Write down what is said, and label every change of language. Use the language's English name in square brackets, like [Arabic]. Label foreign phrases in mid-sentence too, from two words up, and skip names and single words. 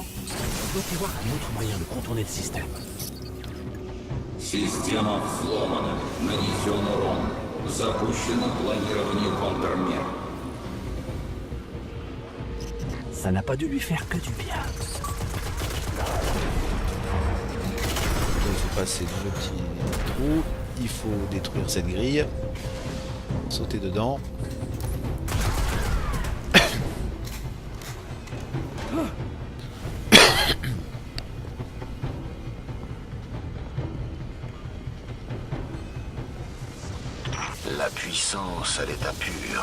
[French] Il doit y avoir un autre moyen de contourner le système. [Russian] Система взломана. Нанесен урон. Запущено планирование контрмер. [French] Ça n'a pas dû lui faire que du bien. Il faut passer dans le petit trou. Il faut détruire cette grille. Sauter dedans. La puissance à l'état pur.